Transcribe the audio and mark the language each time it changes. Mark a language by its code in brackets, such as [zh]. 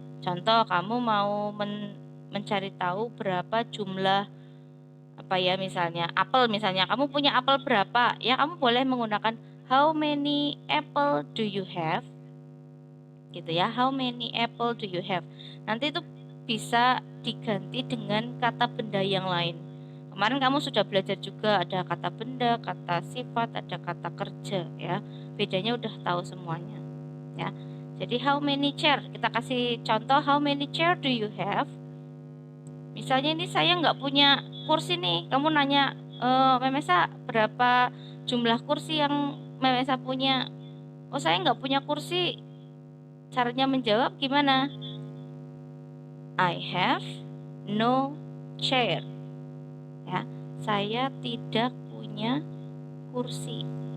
[id] Contoh, kamu mau mencari tahu berapa jumlah misalnya apel, misalnya kamu punya apel berapa, ya kamu boleh menggunakan [en] how many apple do you have, [id] gitu ya, how many apple do you have. Nanti itu bisa diganti dengan kata benda yang lain. Kemarin kamu sudah belajar juga ada kata benda, kata sifat, ada kata kerja ya. Bedanya udah tahu semuanya ya. Jadi [en] how many chair, [id] kita kasih contoh [en] how many chair do you have. [id] Misalnya ini saya nggak punya kursi nih, kamu nanya Memesa berapa jumlah kursi yang Memesa punya, oh saya nggak punya kursi, caranya menjawab gimana? [en] I have no chair. [id] Ya, saya tidak punya kursi.